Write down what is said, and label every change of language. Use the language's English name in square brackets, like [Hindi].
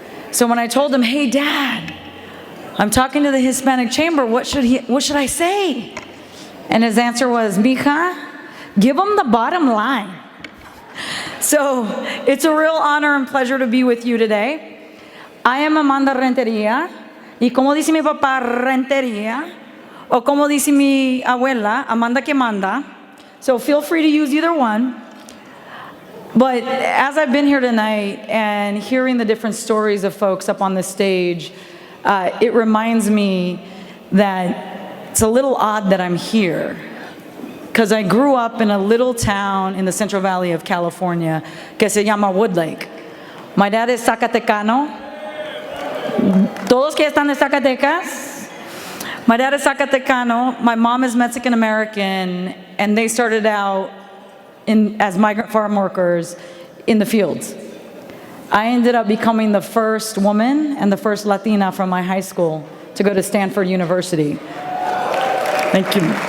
[English] So when I told him, hey Dad, I'm talking to the Hispanic Chamber, what should I say? And his answer was, mija, give them the bottom line. So it's a real honor and pleasure to be with you today. I am [Spanish] Amanda Renteria, y como dice mi papá, Renteria, o como dice mi abuela, Amanda que manda. [English] So feel free to use either one. But as I've been here tonight and hearing the different stories of folks up on the stage, it reminds me that it's a little odd that I'm here. Because I grew up in a little town in the Central Valley of California [Spanish] que se llama [English] Woodlake. My dad is Zacatecano. [Spanish] Todos que están de Zacatecas. [English] My dad is Zacatecano. My mom is Mexican American, and they started out as migrant farm workers in the fields. I ended up becoming the first woman and the first Latina from my high school to go to Stanford University. Thank you.